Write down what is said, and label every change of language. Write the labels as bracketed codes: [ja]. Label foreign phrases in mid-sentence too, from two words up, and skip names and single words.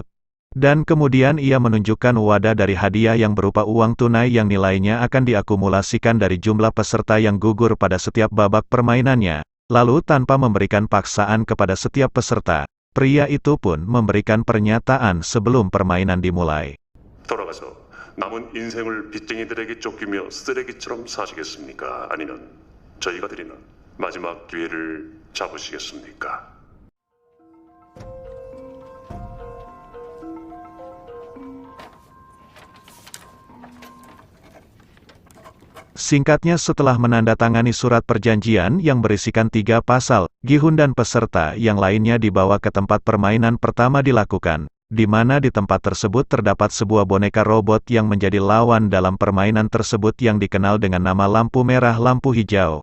[id] Dan kemudian ia menunjukkan wadah dari hadiah yang berupa uang tunai yang nilainya akan diakumulasikan dari jumlah peserta yang gugur pada setiap babak permainannya. Lalu tanpa memberikan paksaan kepada setiap peserta, pria itu pun memberikan pernyataan sebelum permainan dimulai. [ko] 돌아가서 남은 인생을 빚쟁이들에게 쫓기며 쓰레기처럼 사시겠습니까? 아니면 저희가 드리는 마지막 기회를 잡으시겠습니까? [id] Singkatnya setelah menandatangani surat perjanjian yang berisikan 3 pasal, Gi-hun dan peserta yang lainnya dibawa ke tempat permainan pertama dilakukan, di mana di tempat tersebut terdapat sebuah boneka robot yang menjadi lawan dalam permainan tersebut yang dikenal dengan nama lampu merah lampu hijau.